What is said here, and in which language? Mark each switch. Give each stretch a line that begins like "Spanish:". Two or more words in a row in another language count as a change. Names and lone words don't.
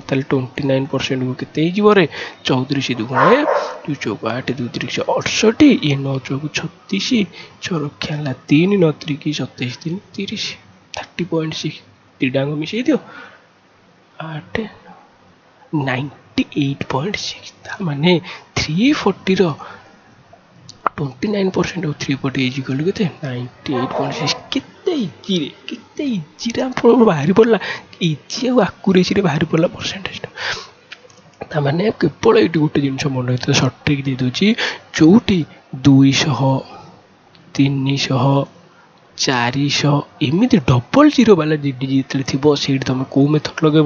Odia: ତାହେଲେ 29%କୁ କେତେ ହେଇଯିବ ରେ 34 ଦୁଗୁଣେ 2 ଚଉକ 8 2 3 68 ଇଏ 9 ଚଉକ 36 6 ରକ୍ଷା ହେଲା 3 9 3 27 3 30 30.6 ଦିଟାଙ୍କ ମିଶେଇ ଦିଅ 8 98.6। ତା ମାନେ 340ର
English: 29% of 340 is equal to
Odia: କେତେ 98.6। କେତେ ଇଜିରେ ଆପଣଙ୍କର ବାହାରି ପଡ଼ିଲା। ଇଜି ଆଉ ଆକୁରେସିରେ ବାହାରି ପଡ଼ିଲା ପରସେଣ୍ଟେଜଟା। ତାମାନେ କେବଳ ଏଇଠି ଗୋଟେ ଜିନିଷ ମନେ ରଖିଥିବ,
English: short trick
Odia: ଦେଇଦେଉଛି। ଯୋଉଠି 200 300 400 ଏମିତି
English: double zero
Odia: ବାଲା ଡିଜିଟ୍ ଯେତେବେଳେ ଥିବ ସେଇଠି ତମେ କୋଉ ମେଥଡ଼ ଲଗେଇବ?